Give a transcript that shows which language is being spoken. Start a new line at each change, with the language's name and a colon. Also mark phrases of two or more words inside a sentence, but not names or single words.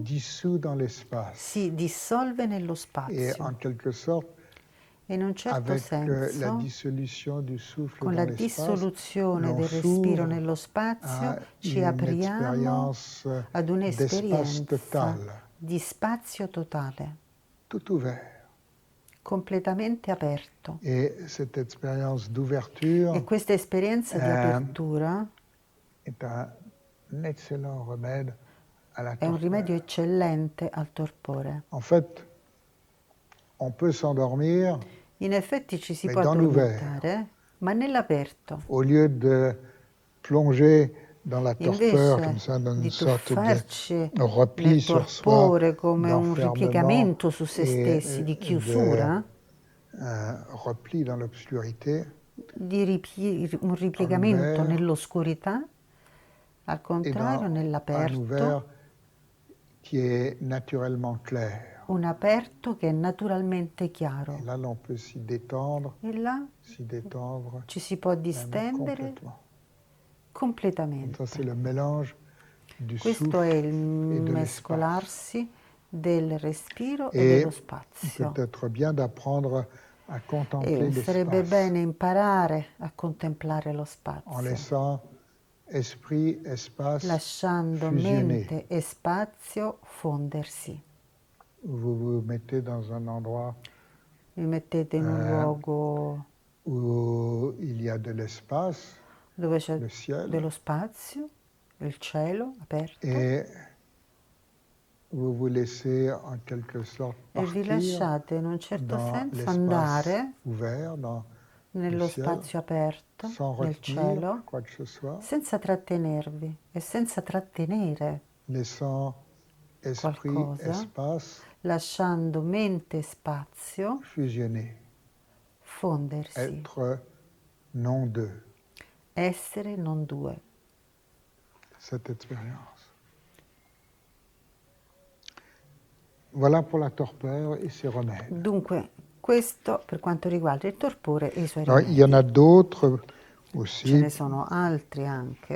French: dissout dans l'espace.
Italian: si dissolve nello
French: Et
Italian: spazio.
French: en quelque sorte,
Italian: E in un certo
French: avec la
Italian: senso,
French: dissolution du souffle
Italian: con
French: dans
Italian: la
French: l'espace,
Italian: dissoluzione
French: l'on
Italian: del respiro
French: s'ouvre
Italian: nello spazio,
French: à
Italian: ci
French: une
Italian: apriamo
French: expérience
Italian: ad
French: d'espace
Italian: un'esperienza
French: total,
Italian: di spazio totale,
French: tout ouvert.
Italian: completamente aperto.
French: Et cette expérience d'ouverture
Italian: E questa esperienza di apertura
French: est un excellent remède à la
Italian: è un rimedio
French: torpeur.
Italian: eccellente al torpore.
French: En fait, on peut s'endormir
Italian: In effetti ci si
French: Mais
Italian: può
French: dans l'ouvert.
Italian: addormentare, ma nell'aperto.
French: au lieu de plonger dans la torpeur comme
Italian: Invece
French: ça, dans une
Italian: di
French: sorte de
Italian: tuffarci
French: repli
Italian: nel
French: sur soi,
Italian: torpore come un
French: d'enfermement
Italian: ripiegamento su se
French: et
Italian: stessi, di
French: de
Italian: chiusura,
French: repli dans l'obscurité,
Italian: un ripiegamento
French: l'ouvert
Italian: nell'oscurità, al
French: et
Italian: contrario
French: dans un
Italian: nell'aperto,
French: ouvert qui est naturellement clair.
Italian: un aperto che è naturalmente
French: Et
Italian: chiaro.
French: là, l'on peut s'y détendre,
Italian: E là
French: s'y détendre
Italian: ci si può
French: même
Italian: distendere
French: complètement.
Italian: completamente.
French: Donc ça, c'est le mélange du
Italian: Questo è
French: souffle
Italian: il
French: et de l'espace.
Italian: mescolarsi del respiro e
French: Et
Italian: dello spazio.
French: peut-être bien d'apprendre à contempler
Italian: E sarebbe
French: l'espace
Italian: bene imparare a contemplare lo
French: en
Italian: spazio,
French: laissant esprit, espace
Italian: lasciando
French: fusionner.
Italian: mente e spazio fondersi.
French: Vous vous mettez dans un endroit
Italian: Vi mettete in un luogo
French: où il y a de l'espace,
Italian: dove c'è
French: le ciel,
Italian: dello spazio, il cielo aperto,
French: et vous vous laissez en quelque sorte
Italian: e vi
French: partir
Italian: lasciate in un certo
French: dans
Italian: senso
French: l'espace
Italian: andare
French: ouvert, dans le
Italian: nello
French: ciel,
Italian: spazio aperto,
French: sans
Italian: nel
French: retenir
Italian: cielo,
French: quoi que ce soit,
Italian: senza trattenervi e senza trattenere
French: laissant esprit,
Italian: qualcosa,
French: espace
Italian: lasciando mente e spazio
French: fusionner,
Italian: fondersi,
French: être non deux,
Italian: essere non due.
French: cette expérience. Voilà pour la torpeur et ses remèdes.
Italian: Dunque, questo per quanto riguarda il torpore e i suoi
French: Alors, il y en a
Italian: rimedi.
French: d'autres Ce aussi,
Italian: ne sono altri anche,